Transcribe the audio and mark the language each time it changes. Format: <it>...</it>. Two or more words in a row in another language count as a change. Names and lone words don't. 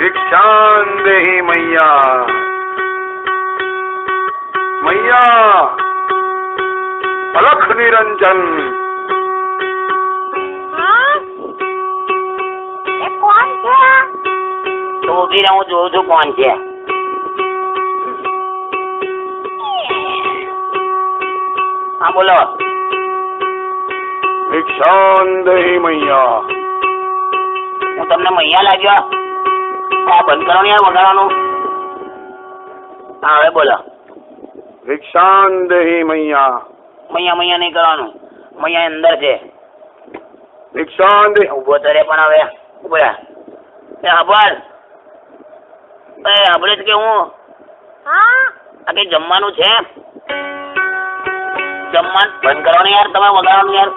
<sa>भिक्षां देहि मैया मैया अलख निरंजन।</sa> <gu>કોણ છે? તો ઉભી રહું, જોઉં છું કોણ છે. હા બોલો.</gu> <sa>भिक्षां देहि मैया.</sa> <gu>હું તમને મૈયા લાગ્યો? આ બંધ કરો ને યાર વગાડવાનું. હા હવે બોલો.</gu> <sa>भिक्षां देहि मैया.</sa> <gu>મૈયા મૈયા નહીં કરવાનું, મૈયા અંદર છે.</gu> <sa>भिक्षां देहि.</sa> <gu>ઉભો તો રે પણ હવે ઉભો રે. હબર હબળે જ કે હું હા આ કઈ જમવાનું છે? જમવાનું બંધ કરો ને યાર, તમે વગાડવાનું યાર.</gu>